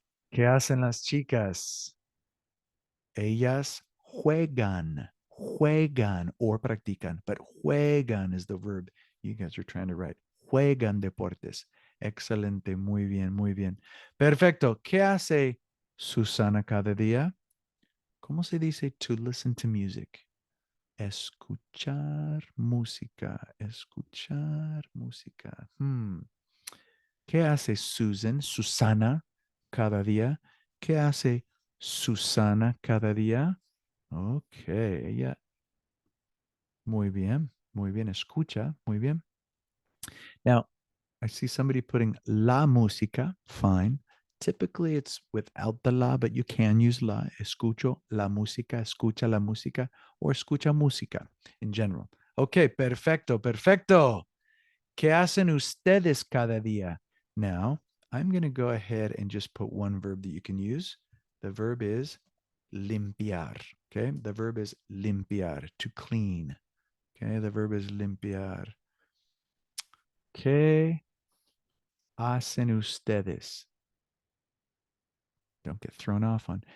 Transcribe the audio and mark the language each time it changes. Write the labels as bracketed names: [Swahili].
[Spanish] ¿Qué hacen las chicas? Ellas juegan, juegan, [English] or practican, but juegan is the verb you guys are trying to write. [Spanish] Juegan deportes. Excelente, muy bien, muy bien. Perfecto. ¿Qué hace Susana cada día? ¿Cómo se dice [English] to listen to music? [Spanish] Escuchar música, escuchar música. ¿Qué hace Susana cada día? ¿Qué hace Susana cada día? Ok, ella. Muy bien, escucha, muy bien. [English] Now, I see somebody putting [Spanish] la música, [English] fine. Typically, it's without the la, but you can use la. [Spanish] Escucho la música, escucha la música, or escucha música in general. Okay, perfecto, perfecto. ¿Qué hacen ustedes cada día? [English] Now, I'm going to go ahead and just put one verb that you can use. The verb is limpiar. Okay, the verb is limpiar, to clean. Okay, the verb is limpiar. [Spanish] ¿Qué hacen ustedes? [English] Don't get thrown off on.